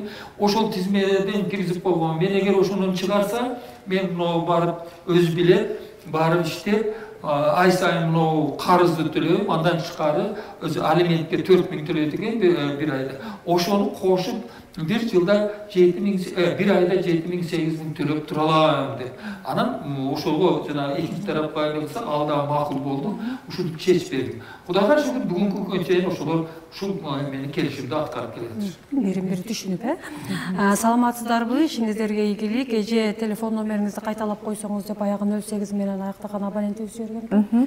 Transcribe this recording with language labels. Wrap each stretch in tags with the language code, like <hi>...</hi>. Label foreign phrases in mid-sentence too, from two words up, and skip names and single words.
<ky>Ошол тизмеден киргизип койгон. Мен эгер ошону чыгарса, мен мына барып өз билет, барып иштеп, ай сайын мына карызды төлөйм, андан тышкары өзү алиментке 4 ming төлөйт экен бир айда. Ошону кошуп bir жылда 7 ming, bir ayda 7 ming 8 ming төлөп тура алам деп. Анан ошого жана экинчи тарапка айлыкса, ал да макул болду. Ушуну чечип бердик. Кудайга шүгүр бүгүнкү күнгө чейин ошолор ушул мени келишимди аткарып келет. Бири-бири түшүнүп, Саламатсыздарбы? Ишиңиздерге ийгилик. Эже телефон номериңизди кайталап койсоңуз деп аягы 08 менен аяктаган абонентибиз жиберген.</ky>